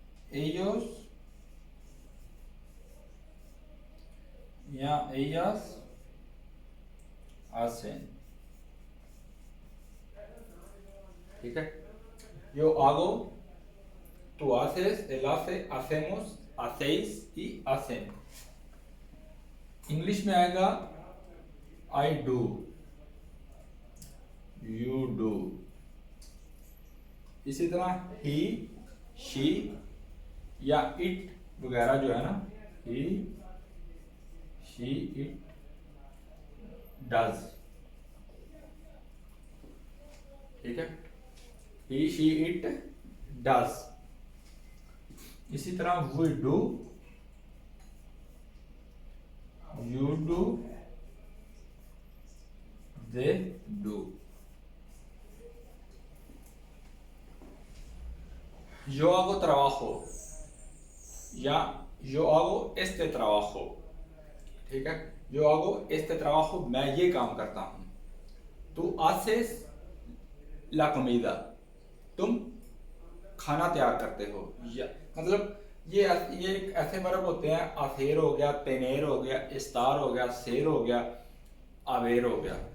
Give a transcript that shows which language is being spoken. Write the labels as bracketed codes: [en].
[es] ellos ya ellas hacen। [hi] ठीक है, [es] yo hago, tú haces, él hace, hacemos, hacéis y hacen। [hi] English में आएगा [en] I do, you do. [hi] इसी तरह ही, she या इट वगैरह जो है ना, [en] He, she, it, does. [hi] ठीक है, [en] He, she, it, does. [hi] इसी तरह [en] We do, you do, they do. [es] yo hago trabajo या yo hago este trabajo। [hi] ठीक है, [es] yo hago este trabajo, [hi] मैं ये काम करता हूं। [es] tú haces la comida, [hi] तुम खाना तैयार करते हो। या मतलब ये एक ऐसे वर्ब होते हैं, अफेर हो गया, तेनेर हो गया, इस्तार हो गया, शेर हो गया, आवेर हो गया।